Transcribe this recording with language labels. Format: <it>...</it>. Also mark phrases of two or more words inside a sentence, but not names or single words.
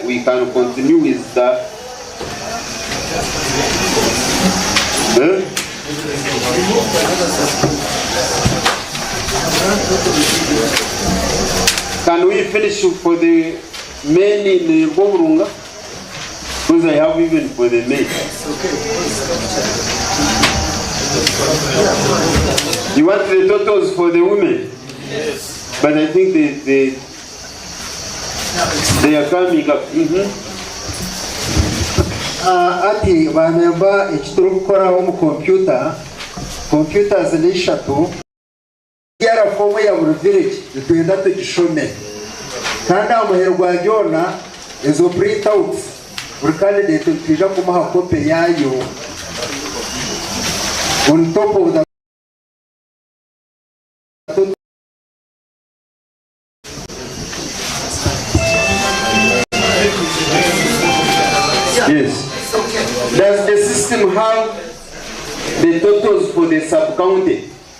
<en>We can continue with the Can we finish for the men in Boburunga? Because I have even for the men. You want the totals for the women? Yes. But I think they are coming up.</en> <nyn>Ati bamemba ekituru kukoraho mu computers ni 3 yara fomu ya buri village twenda tugishome kandi amuherwa jona ezo</nyn> <en>print outs</en> <nyn>buri candidate tuje kumuha copy yayo</nyn> <en>on top of the Yes. Does the system have the totals for the sub-county?</en>